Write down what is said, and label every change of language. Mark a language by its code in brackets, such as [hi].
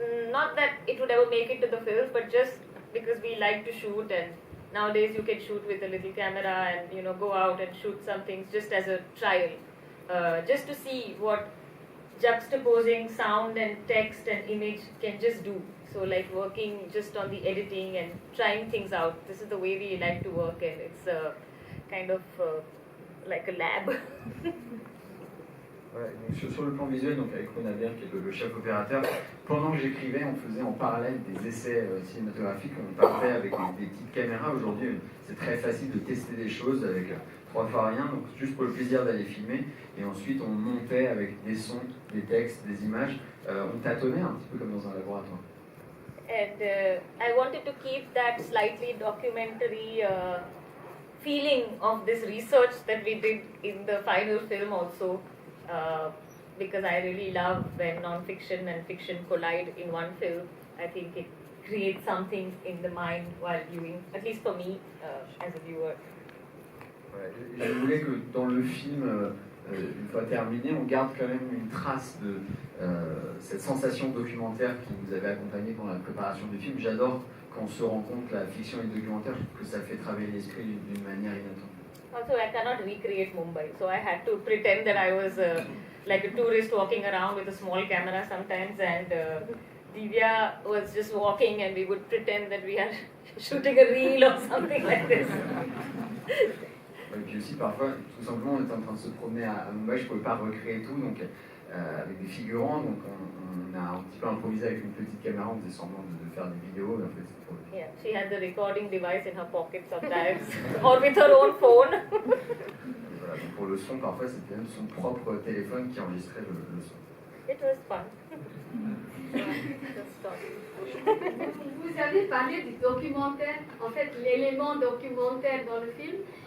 [en] Not that it would ever make it to the film, but just because we like to shoot, and nowadays you can shoot with a little camera and go out and shoot some things just as a trial, just to see what juxtaposing sound and text and image can just do. So like working just on the editing and trying things out. This is the way we like to work, and it's kind of like a lab. [fr] Ouais, donc sur le plan visuel, donc avec Ronabir qui est le chef opérateur, pendant que j'écrivais, on faisait en parallèle des essais cinématographiques, on partait avec des petites caméras. Aujourd'hui, c'est très facile de tester des choses avec 3 fois rien, donc juste pour le plaisir d'aller filmer. Et ensuite, on montait avec des sons, des textes, des images. On tâtonnait un petit peu comme dans un laboratoire. [en] And I wanted to keep that slightly documentary feeling of this research that we did in the final film also. Because I really love when non-fiction and fiction collide in one film. I think it creates something in the mind while viewing, at least for me as a viewer. [fr] Ouais, je voulais que dans le film, une fois terminé, on garde quand même une trace de cette sensation documentaire qui nous avait accompagné pendant la préparation du film. J'adore quand on se rend compte que la fiction et le documentaire, je trouve que ça fait travailler l'esprit d'une manière inattendue. [en] Also, I cannot recreate Mumbai, so I had to pretend that I was like a tourist walking around with a small camera sometimes, and Divya was just walking, and we would pretend that we are shooting a reel or something like this. [fr] Et puis aussi, parfois, tout simplement, on était en train de se promener à Mumbai, je ne pouvais pas recréer tout, donc avec des figurants, donc on a un petit peu improvisé avec une petite caméra, on faisait semblant de faire des vidéos, mais en fait, c'était trop... [en] Yeah, she had the recording device in her pocket sometimes, or with her own phone. [fr] Et voilà, donc pour le son, parfois, c'était même son propre téléphone qui enregistrait le son. [en] It was fun. [fr] Vous avez parlé du documentaire, en fait l'élément documentaire dans le film.